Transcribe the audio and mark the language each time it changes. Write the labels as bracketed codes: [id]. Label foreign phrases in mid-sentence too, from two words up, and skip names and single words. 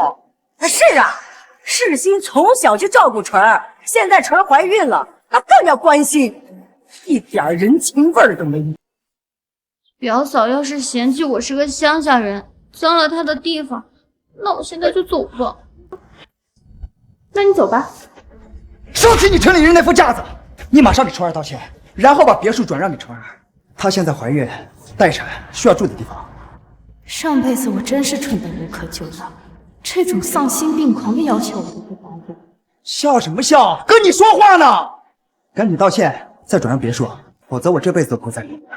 [zh] 是啊，世新從小就照顧纯兒，現在纯兒懷孕了，他更要關心，一點人情味都沒有。表嫂要是嫌弃我是個鄉下人，髒了她的地方，那我現在就走吧。那你走吧。收起你城里人那副架子，你馬上給純兒道歉，然後把別墅轉讓給純兒。她現在懷孕、待產，需要住的地方。上輩子我真是蠢得無可救藥，這種喪心病狂的要求我都不答應。笑什麼笑？跟你說話呢！趕緊道歉，再轉讓別墅，否則我這輩子都不會再理你了。